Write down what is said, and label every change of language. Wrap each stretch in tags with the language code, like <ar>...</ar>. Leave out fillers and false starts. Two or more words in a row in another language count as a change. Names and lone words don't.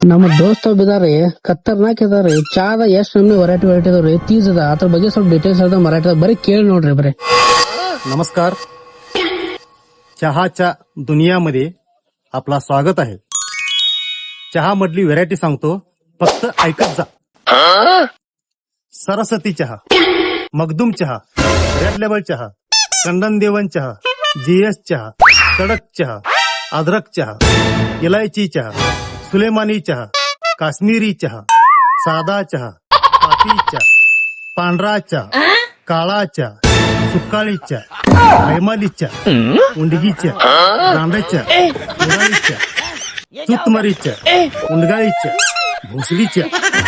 <kn>ನಮ್ಮ ದೋಸ್ತ ಒಬ್ಬ ಇದಾರೆ ಖತರ್ನಾಕ್ ಇದಾರೆ. ಚಾದ ಎಷ್ಟ್ ನಮ್ನಿ ವೆರೈಟಿ ಅದಾವ್ರಿ, ತೀಸ್ ಅದ. ಅದ್ರ ಬಗ್ಗೆ ಸ್ವಲ್ಪ ಡೀಟೇಲ್ಸ್ ಹೇಳ್ದ ಮರಾಠಿ ಬರೀ ಕೇಳಿ ನೋಡ್ರಿ बरे.</kn> <mr>नमस्कार. चहाच्या दुनियामध्ये आपला स्वागत आहे. चहा मधली व्हेरायटी सांगतो, फक्त ऐकत जा. सरस्वती चहा, मखदूम चहा, रेड लेबल चहा, चंदन देवन चहा, जीएस चहा, कडक चहा, अद्रक चहा, इलायची चहा, सुलेमानी चहा, काश्मीरी चहा, साधा चहा, पाती चहा, पांढरा चहा, काळा चहा, सुकाळी चहा, हैमाली चहा, उंडगी चहा, रांडा चहा, उडाळी चहा, चुतमरी चहा, उंडगाळी चहा, भोसली चहा.</mr>